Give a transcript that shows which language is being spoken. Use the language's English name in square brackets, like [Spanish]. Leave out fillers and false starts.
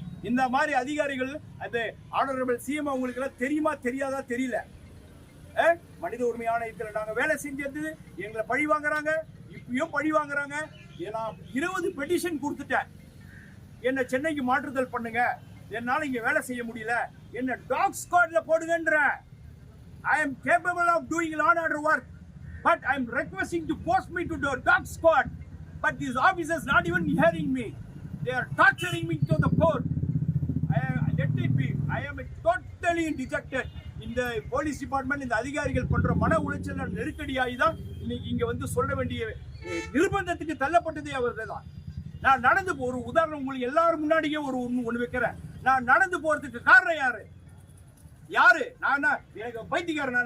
[Tamil] இந்த மாதிரி அதிகாரிகள் அது ஆனரபிள் சிஎம் அவங்களுக்கு எல்லாம் தெரியுமா தெரியாதா தெரியல. மனித உரிமை ஆணையத்தில் நாங்க வேலை செஞ்சது எங்களை பழி வாங்குறாங்க, இப்பயும் பழி வாங்குறாங்க. நான் 20 பெட்டிஷன் கொடுத்துட்டேன், என்ன சென்னைக்கு மாற்றுதல் பண்ணுங்க, என்னால இங்க வேலை செய்ய முடியல, என்ன talk ஸ்குவாட்ல போடுங்கன்ற. [English] I am capable of doing law and order work, but I am requesting to post me to the dog squad. But these officers not even hearing me. They are torturing me to the court. Let it be. I am totally dejected. [Tamil] இந்த police department இந்த அதிகாரிகள் பண்ற மன உளைச்சல் நெருக்கடியாகி தான் இன்னைக்கு இங்க வந்து சொல்ல வேண்டிய நிர்பந்தத்துக்கு தள்ளப்பட்டதே அவர்கள் தான். நான் நடந்து ஒரு உதாரணம் உங்களுக்கு எல்லாரும் முன்னாடியே ஒன்று வைக்கிறேன். நான் நடந்து போறதுக்கு காரணம் யாரு? நான் எனக்கு பைத்தியக்காரனா?